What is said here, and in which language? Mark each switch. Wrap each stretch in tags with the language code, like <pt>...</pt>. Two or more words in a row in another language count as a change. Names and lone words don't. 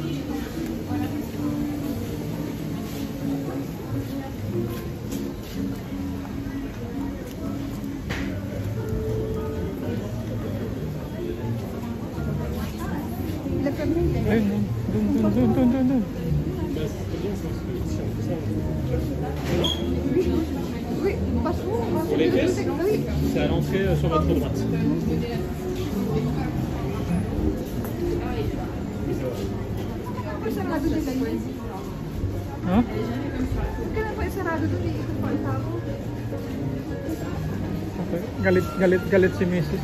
<tl>Ayun, dun.</tl> <fr>Pour les caisses, c'est à l'entrée sur votre droite.</fr> <tl>Ha? Kaya pa isarado doon, iikot pa ang tao. Okay. Galit si Mrs.</tl>